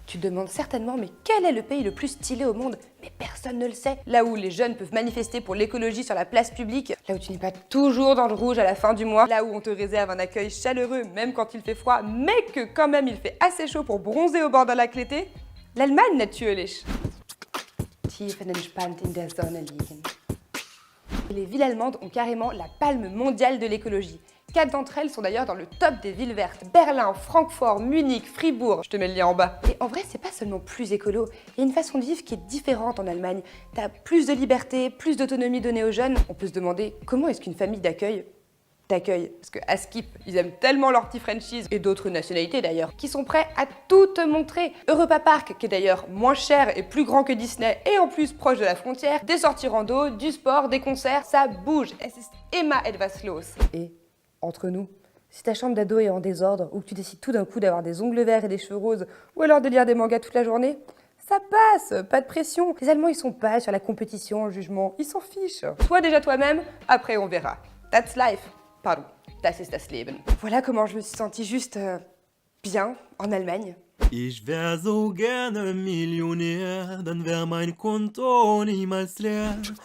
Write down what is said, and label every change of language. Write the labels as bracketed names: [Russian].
[French] Tu te demandes certainement mais quel est le pays le plus stylé au monde? Mais personne ne le sait. Là où les jeunes peuvent manifester pour l'écologie sur la place publique, là où tu n'es pas toujours dans le rouge à la fin du mois, là où on te réserve un accueil chaleureux même quand il fait froid, mais que quand même il fait assez chaud pour bronzer au bord d'un lac l'été, l'Allemagne natürlich. [German] Tiefenentspannt in der Sonne liegen. [French] Les villes allemandes ont carrément la palme mondiale de l'écologie. 4 d'entre elles sont d'ailleurs dans le top des villes vertes. Berlin, Francfort, Munich, Fribourg. Je te mets le lien en bas. Et en vrai, c'est pas seulement plus écolo. Il y a une façon de vivre qui est différente en Allemagne. T'as plus de liberté, plus d'autonomie donnée aux jeunes. On peut se demander comment est-ce qu'une famille t'accueille. Parce que à Skip, ils aiment tellement leurs petits Frenchies, et d'autres nationalités d'ailleurs, qui sont prêts à tout te montrer. Europa Park, qui est d'ailleurs moins cher et plus grand que Disney, et en plus proche de la frontière, des sorties rando, du sport, des concerts, ça bouge. [German] Es ist immer etwas los. [French] Et entre nous, si ta chambre d'ado est en désordre, ou que tu décides tout d'un coup d'avoir des ongles verts et des cheveux roses, ou alors de lire des mangas toute la journée, ça passe, pas de pression. Les Allemands, ils sont pas sur la compétition, le jugement, ils s'en fichent. Sois déjà toi-même, après on verra. [English] That's life. [German] Pardon, das ist das Leben. [French] Voilà comment je me suis sentie juste bien en Allemagne. [German] Ich wär so gerne Millionär, dann wär mein Konto niemals leer.